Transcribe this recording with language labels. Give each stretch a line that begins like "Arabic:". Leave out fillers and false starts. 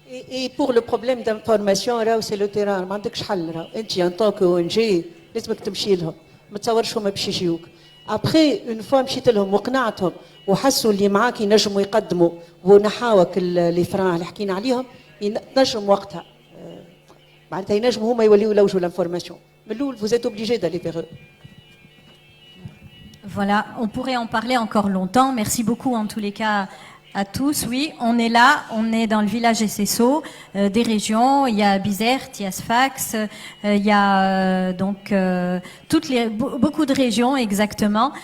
French: Et pour le problème d'information, c'est le terrain.
Arabic: ما عندكش حل. انت
French: en tant que ONG
Arabic: لازمك تمشي لهم. ما تصورش هما باش يجيوك.
French: Après une fois
Arabic: مشيت لهم وقنعتهم وحسوا اللي معاك ينجموا يقدموا ونحاوك اللي فران اللي حكينا عليهم ينجم وقتها. معناتها ينجموا هما يوليوا يلوجوا l'information. من الأول
French: vous êtes obligé d'aller vers eux. Voilà, on pourrait en parler encore longtemps. Merci beaucoup en tous les cas À tous, oui, on est là, on est dans le village SSO, des régions, il y a Bizerte, il y a Sfax, il y a beaucoup de régions exactement.